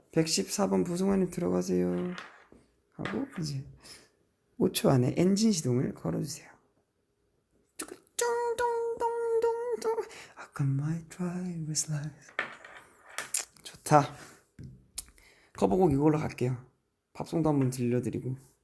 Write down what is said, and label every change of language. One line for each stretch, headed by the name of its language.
Korean: 114번 부승환님 들어가세요 하고 이제 5초 안에 엔진 시동을 걸어주세요. 쫑동동동동.
English: I got my driver's license.
Korean: 좋다. 커버곡 이걸로 갈게요. 팝송도 한번 들려드리고.